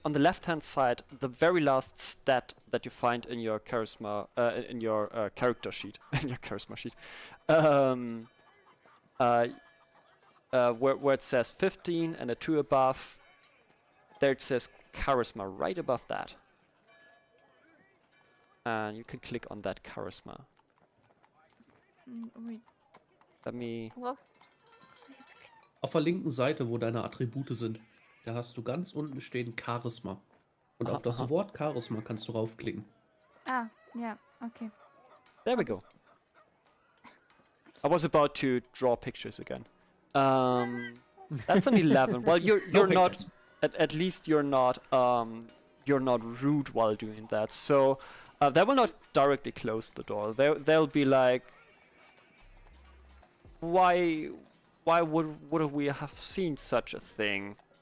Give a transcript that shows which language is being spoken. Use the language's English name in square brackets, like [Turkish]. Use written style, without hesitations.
[English] On the left-hand side, the very last stat that you find in your charisma, in your character sheet, in your charisma sheet, where it says 15 and a 2 above, there it says charisma right above that. And you can click on that charisma. Let me... Well, [German] Auf der linken Seite, wo deine Attribute sind, da hast du ganz unten stehen Charisma. Und auf das Wort Charisma kannst du raufklicken. [English] yeah, okay. There we go. I was about to draw pictures again. That's an 11. Well, you're No not... pictures. At least you're not rude while doing that. So they will not directly close the door. They'll be like, why would we have seen such a thing?